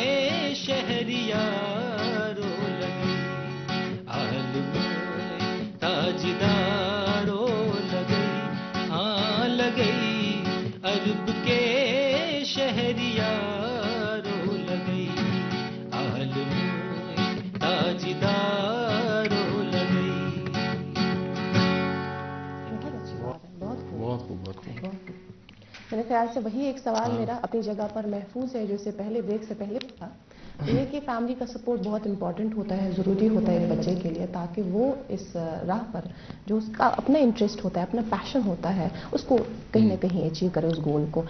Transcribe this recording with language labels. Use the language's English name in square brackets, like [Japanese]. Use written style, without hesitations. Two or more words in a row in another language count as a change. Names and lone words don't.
[Hindi] शहरियारो लगई, आलम ताजदारो लगई, हाँ लगई, अरब के शहरियारो लगई, आलम ताजदारो लगई। बहुत अच्छी बात है, बहुत खूब। बहुत खूब, बहुत खूब। मेरे ख्याल से वही एक सवाल मेरा अपनी जगह पर महफूज है, जो इससे पहले ब्रेक से पहले था, ये कि फैमिली का सपोर्ट बहुत इंपॉर्टेंट होता है, ज़रूरी होता है एक बच्चे के लिए, ताकि वो इस राह पर जो उसका अपना इंटरेस्ट होता है, अपना पैशन होता है, उसको कहीं ना कहीं अचीव करे उस गोल को।